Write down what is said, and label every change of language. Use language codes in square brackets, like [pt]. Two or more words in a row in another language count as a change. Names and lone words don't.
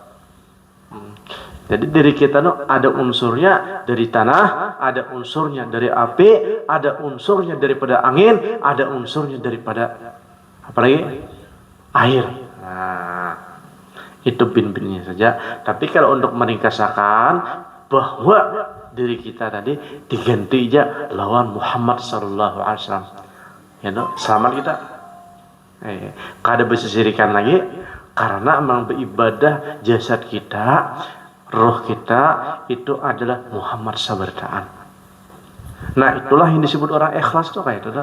[id] Jadi diri kita tuh ada unsurnya dari tanah, ada unsurnya dari api, ada unsurnya daripada angin, ada unsurnya daripada apalagi air. Nah, itu bin-binnya saja. Tapi kalau untuk meringkasakan bahwa diri kita tadi diganti aja lawan Muhammad [ar] صلى الله عليه وسلم. [id] Ya no, selamat kita. [bjn] Kada bersisirikan lagi karena memang beribadah jasad kita, roh kita itu adalah Muhammad sabarataan. [id] Nah, itulah yang disebut orang ikhlas tuh kayak itu tuh.